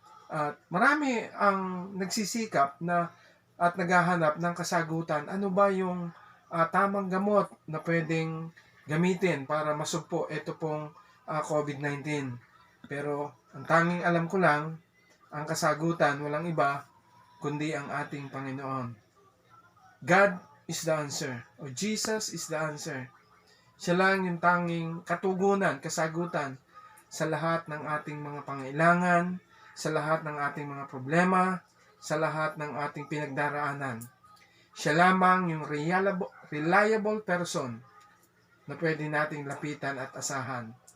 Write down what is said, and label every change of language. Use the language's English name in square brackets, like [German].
[Filipino] At marami ang nagsisikap na at naghahanap ng kasagutan. Ano ba yung tamang gamot na pwedeng gamitin para masugpo ito pong COVID-19? Pero ang tanging alam ko lang, ang kasagutan walang iba kundi ang ating Panginoon. [English] God is the answer, o Jesus is the answer. [Filipino] Siya lang yung tanging katugunan, kasagutan sa lahat ng ating mga pangailangan, sa lahat ng ating mga problema, sa lahat ng ating pinagdaraanan. Siya lamang yung [English] reliable person [Filipino] na pwede nating lapitan at asahan.